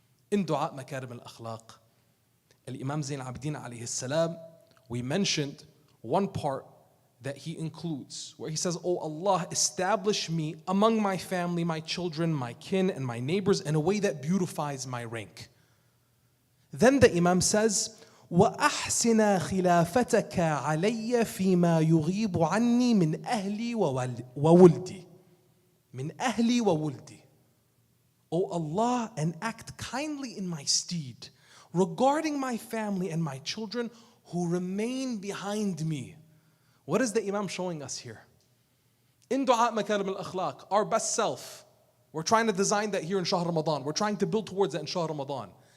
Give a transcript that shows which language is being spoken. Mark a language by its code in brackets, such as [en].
[en] In Dua Makarim al-Akhlaq, Al-Imam Zayn al-Abidin alayhi salam, we mentioned one part that he includes, where he says, "Oh Allah, establish me among my family, my children, my kin, and my neighbors in a way that beautifies my rank." Then the Imam says, [ar] وَأَحْسِنَا خِلَافَتَكَ عَلَيَّ فِي مَا يُغِيبُ عَنِّي مِنْ أَهْلِي وَوُلْدِي. مِنْ أَهْلِي وَوُلْدِي. [en] O Allah, and act kindly in my stead regarding my family and my children who remain behind me. What is the Imam showing us here? In Dua Makarim al-Akhlaq, our best self, we're trying to design that here in Shahr Ramadan. We're trying to build towards that in Shahr Ramadan.